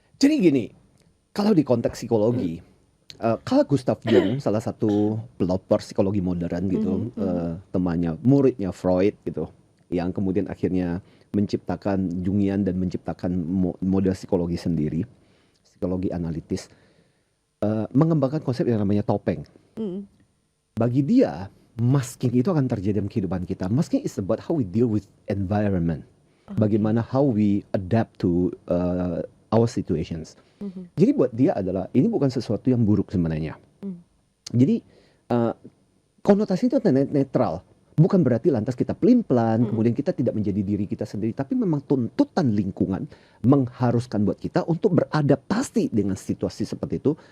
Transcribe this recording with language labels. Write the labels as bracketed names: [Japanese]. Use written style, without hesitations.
[Indonesian] Jadi gini, kalau di konteks psikologi, Carl Gustav Jung, salah satu pelopor psikologi modern gitu, temannya, muridnya Freud gitu, yang kemudian akhirnya menciptakan Jungian dan menciptakan model psikologi sendiri, psikologi analitis, mengembangkan konsep yang namanya topeng. Bagi dia, masking itu akan terjadi dalam kehidupan kita. [English] Masking is about how we deal with environment. [Indonesian] Bagaimana [English] how we adapt to our situations. [Indonesian] Jadi buat dia adalah ini bukan sesuatu yang buruk sebenarnya. Jadi konotasi itu netral. Bukan berarti lantas kita pelin-pelan, kemudian kita tidak menjadi diri kita sendiri. Tapi memang tuntutan lingkungan mengharuskan buat kita untuk beradaptasi dengan situasi seperti itu.